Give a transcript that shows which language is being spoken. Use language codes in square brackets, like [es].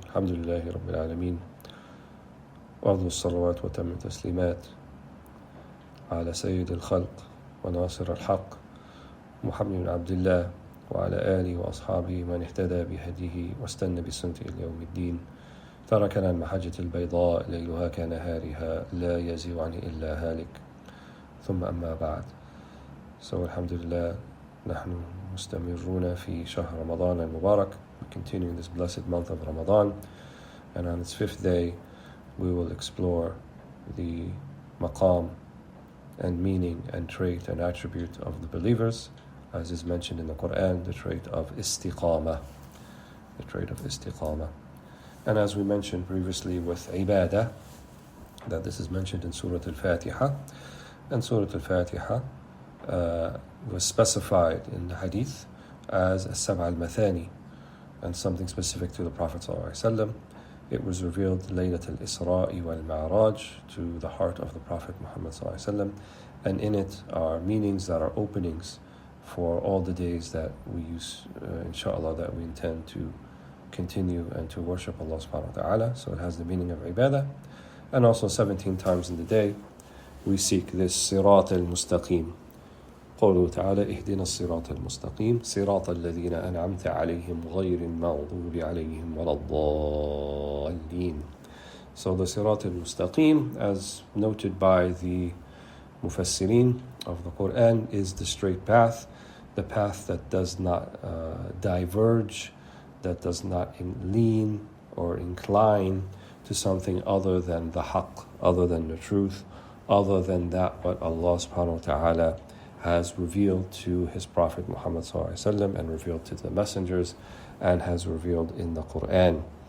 [ar] الحمد لله رب العالمين، وأفضل الصلوات وتم التسليمات على سيد الخلق وناصر الحق محمد بن عبد الله وعلى آله وأصحابه من اهتدى بهديه واستنى بسنته إلى يوم الدين. تركنا المحجة البيضاء ليلها كنهارها لا يزيغ عنه إلا هالك. ثم أما بعد. So alhamdulillah, نحن مستمرون في شهر رمضان المبارك. [en] We continue in this blessed month of Ramadan, and on its fifth day we will explore the maqam and meaning and trait and attribute of the believers, as is mentioned in the Quran, the trait of Istiqama. The trait of Istiqama. And as we mentioned previously with ibadah, that this is mentioned in Surah Al-Fatiha, and Surah Al-Fatiha was specified in the hadith as as-sab' al-mathani, and something specific to the Prophet ﷺ. It was revealed Laylat al-Isra'i wal-Ma'raj, to the heart of the Prophet Muhammad ﷺ, and in it are meanings that are openings for all the days that we use, inshallah, that we intend to continue and to worship Allah subhanahu wa ta'ala. So it has the meaning of ibadah, and also 17 times in the day we seek this sirat al-mustaqim. [ar] قوله تعالى اهدنا الصراط المستقيم صراط الذين أنعمت عليهم غير المغضوب عليهم ولا الضالين. [en] So the sirat al-mustaqim, as noted by the mufassirin of the Quran, is the straight path, the path that does not diverge, that does not lean or incline to something other than the haqq, other than the truth, other than that what Allah subhanahu wa ta'ala has revealed to His Prophet Muhammad ﷺ and revealed to the messengers and has revealed in the Quran.